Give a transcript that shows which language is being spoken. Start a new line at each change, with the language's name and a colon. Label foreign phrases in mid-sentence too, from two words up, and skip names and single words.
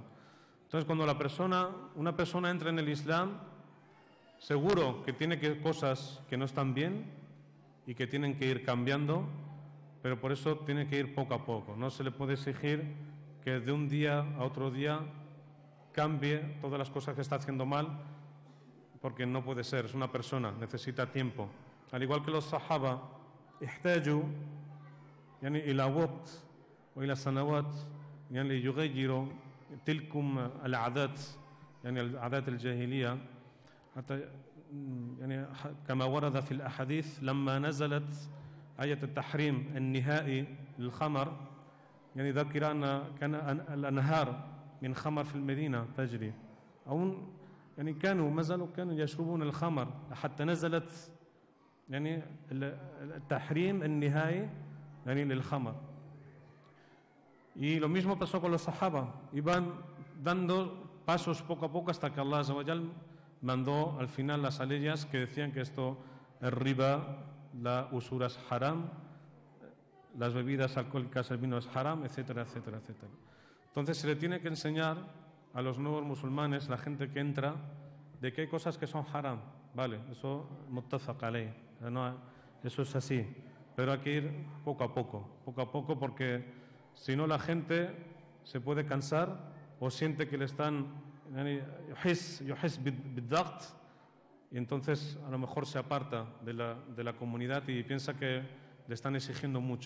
Spanish: Entonces, cuando una persona entra en el Islam, seguro que tiene cosas que no están bien y que tienen que ir cambiando, pero por eso tiene que ir poco a poco. No se le puede exigir que de un día a otro día cambie todas las cosas que está haciendo mal, porque no puede ser, es una persona, necesita tiempo. Al igual que los sahaba,
Arabic: احتاجوا يعني إلى وقت وإلى سنوات يعني يغيروا تلكم العادات يعني العادات الجاهلية حتى يعني كما ورد في الأحاديث لما نزلت آية التحريم النهائي للخمر يعني ذكر أن كان الأنهار من خمر في المدينة تجري أو يعني ما زالوا كانوا يشربون الخمر حتى نزلت يعني التحريم النهائي يعني للخمر.
Spanish: Y lo mismo pasó con los sahaba, iban dando pasos poco a poco hasta que
Arabic: الله عز وجل
Spanish: mandó al final las leyes que decían que esto es riba, la usura es haram, las bebidas alcohólicas, el vino es haram, etcétera, etcétera, etcétera. Entonces se le tiene que enseñar a los nuevos musulmanes, la gente que entra, de que hay cosas que son haram, vale, eso
Arabic: متفق عليه,
Spanish: eso es así, pero hay que ir poco a poco, porque si no la gente se puede cansar o siente que le están
Arabic: يحس بالضغط,
Spanish: y entonces a lo mejor se aparta de la comunidad y piensa que le están exigiendo mucho.